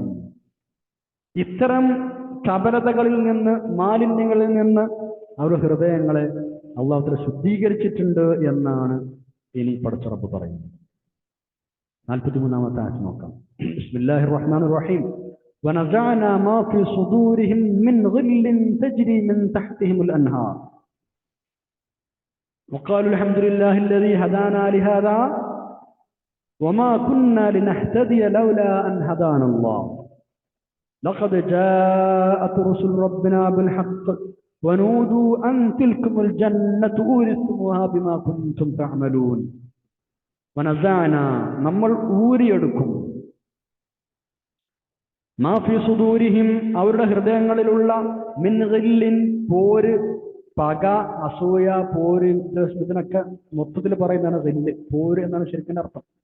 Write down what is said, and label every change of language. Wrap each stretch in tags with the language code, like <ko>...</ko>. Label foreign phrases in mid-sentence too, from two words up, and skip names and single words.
<ml>ഇത്തരം ചപലതകളിൽ നിന്ന്, മാലിന്യങ്ങളിൽ നിന്ന് അവരുടെ ഹൃദയങ്ങളെ</ml> <ar>الله تعالى</ar> <ml>ശുദ്ധീകരിച്ചിട്ടുണ്ട് എന്നാണ് ഇനി പടച്ചറപ്പ് പറയുന്നത്. 43-ാമത്തെ ആയത്ത് നോക്കാം.</ml> <ar>بسم الله الرحمن الرحيم. وَنَزَعْنَا مَا فِي صُدُورِهِمْ مِنْ غِلٍّ تَجْرِي مِنْ تَحْتِهِمُ الْأَنْهَارُ وَقَالُوا الْحَمْدُ لِلَّهِ الَّذِي هَدَانَا لِهَذَا وَمَا كُنَّا لِنَهْتَدِيَ لَوْلَا أَنْ هَدَانَا اللَّهُ لَقَدْ جَاءَتْ رُسُلُ رَبِّنَا بِالْحَقِّ وَنُودُوا أَنْ تِلْكُمُ الْجَنَّةُ أُورِثْتُمُوهَا بِمَا كُنْتُمْ تَعْمَلُونَ.</ar> <ml>وَنَزَعْنَا നമ്മൾ ഊരിയെടുക്കും,</ml> <ar>ما في صدورهم</ar> <ml>അവരുടെ ഹൃദയങ്ങളിലുള്ള,</ml> <ar>من غلٍّ</ar> <ml>പോര്, പക, അസൂയ, പോര്, ഇതിനൊക്കെ മൊത്തത്തിൽ പറയുന്നതാണ് ഗില്ല്. പോര് എന്നാണ് ശരിക്കും അർത്ഥം.</ml>